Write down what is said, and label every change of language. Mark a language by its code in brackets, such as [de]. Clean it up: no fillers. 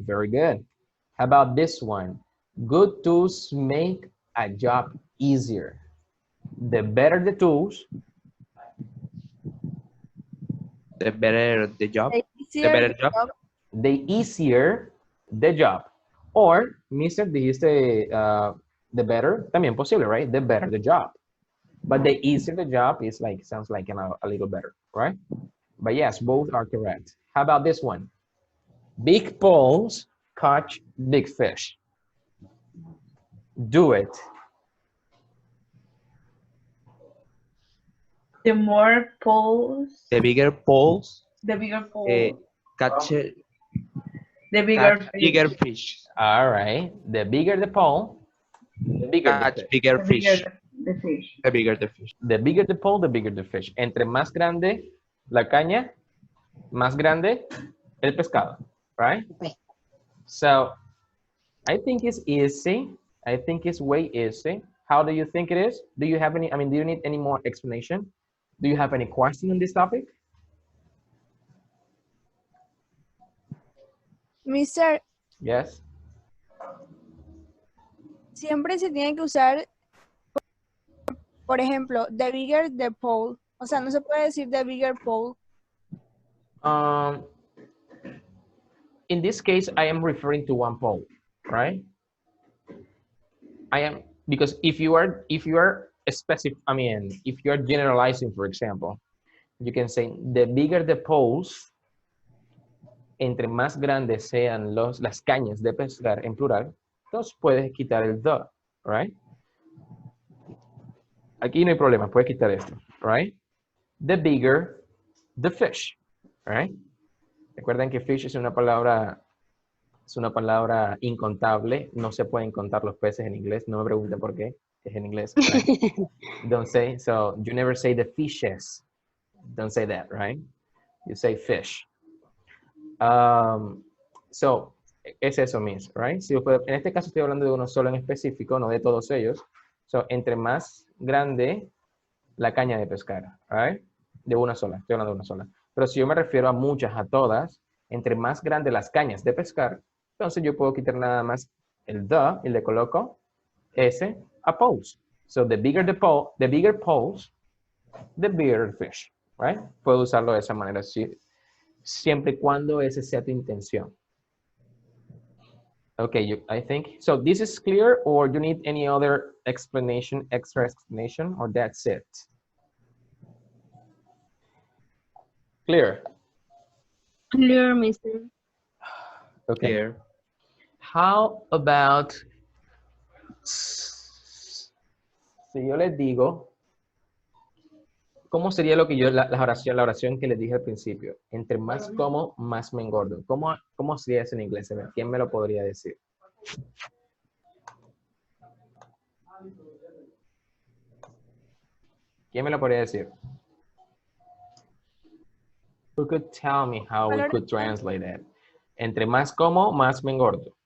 [en] Very good. How about this one? Good tools make a job easier. The better the tools, the better the job. The better job. The easier the job. Or, Mr. [es] dijiste [en] the better, [es] también posible, [en] right? The better the job. But the easier the job is like, sounds like a little better, right? But yes, both are correct. How about this one? Big poles catch big fish. Do it. The more poles, The bigger poles the bigger pole, catch the bigger catch fish. bigger fish. All right. The bigger the pole, the bigger the Catch fish. bigger The fish. bigger the fish. The bigger the fish. The bigger the pole, the bigger the fish. [es] Entre más grande la caña, más grande el pescado, [en] right? Okay. So I think it's easy. I think it's way easy. How do you think it is? Do you have any, do you need any more explanation? Do you have any question on this topic? Mister, Yes. [es] siempre se tiene que usar, por ejemplo, [en] the bigger the pole. [es] O sea, no se puede decir [en] the bigger pole. In this case, I am referring to one pole, right? I am, because if you are specific, if you are generalizing, for example, you can say the bigger the poles, [es] entre más grandes sean las cañas de pescar en plural, entonces puedes quitar el [en] the, right? [es] Aquí no hay problema, puedes quitar esto, [en] right? The bigger the fish, right? [es] Recuerden que fish es una palabra incontable, no se pueden contar los peces en inglés, no me pregunten por qué, es en inglés, [en] right? Don't say, so you never say the fishes, don't say that, right? You say fish. [es] So, es eso mismo, [en] right? [es] Si en este caso estoy hablando de uno solo en específico, no de todos ellos. So, entre más grande la caña de pescar, [en] right? [es] De una sola, estoy hablando de una sola. Pero si yo me refiero a muchas, a todas, entre más grandes las cañas de pescar, entonces yo puedo quitar nada más el the y le coloco ese a poles. [en] So, the bigger the pole, the bigger poles, the bigger the fish, right? [es] Puedo usarlo de esa manera, siempre y cuando esa sea tu intención. [en] Okay, I think, so this is clear, or you need any other explanation, extra explanation, or that's it? Clear? Clear, mister. Okay. Clear. How about, [es] si yo les digo, ¿cómo sería lo que yo, la oración que les dije al principio? Entre más como, más me engordo. ¿Cómo sería eso en inglés? A ver, ¿quién me lo podría decir? ¿Quién me lo podría decir? [en] Who could tell me how we could translate that? [es] Entre más como, más me engordo.